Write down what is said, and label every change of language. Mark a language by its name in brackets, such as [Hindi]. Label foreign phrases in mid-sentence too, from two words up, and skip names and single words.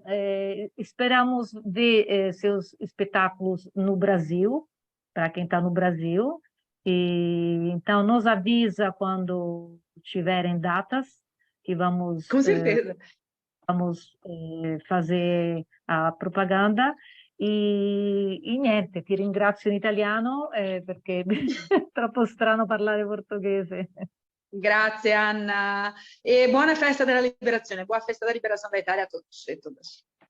[Portuguese] Esperamos ver seus espetáculos no Brasil, para quem está no Brasil. Então, nos avisa quando tiverem datas, que Com certeza. vamos fazer a propaganda. [Italian] E niente, ti ringrazio in italiano perché è troppo strano parlare portoghese. Grazie Anna e buona festa della liberazione, buona festa della liberazione d'Italia a tutti e tutte.